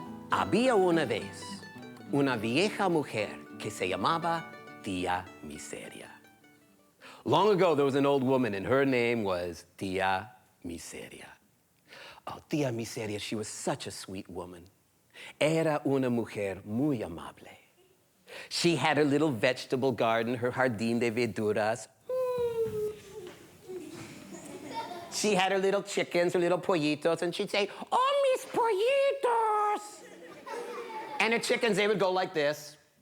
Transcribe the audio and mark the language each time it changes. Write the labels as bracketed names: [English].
[Spanish] Había una vez una vieja mujer que se llamaba Tia Miseria. [English] Long ago, there was an old woman, and her name was Tia Miseria. Oh, Tia Miseria, she was such a sweet woman. [Spanish] Era una mujer muy amable. [English] She had her little vegetable garden, her [Spanish] jardín de verduras. [English] She had her little chickens, her little pollitos, and she'd say, "Oh, [Spanish] mis pollitos." [English] And her chickens, they would go like this.